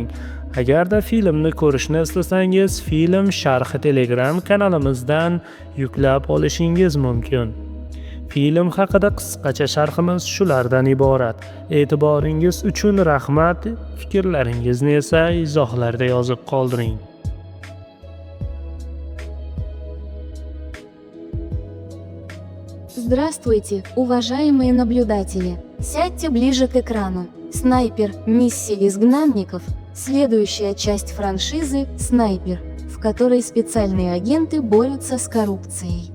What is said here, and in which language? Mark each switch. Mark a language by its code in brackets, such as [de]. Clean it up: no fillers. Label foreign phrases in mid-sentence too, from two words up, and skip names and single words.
[uz] Agarda filmni ko'rishni istasangiz, film sharhi Telegram kanalimizdan yuklab olishingiz mumkin. Film haqida qisqacha sharhimiz shulardan iborat. E'tiboringiz uchun rahmat. Fikrlaringizni esa izohlarda yozib qoldiring. [ru] Здравствуйте, уважаемые наблюдатели! Сядьте ближе к экрану. Снайпер. Миссия изгнанников. Следующая часть франшизы «Снайпер», в которой специальные агенты борются с коррупцией.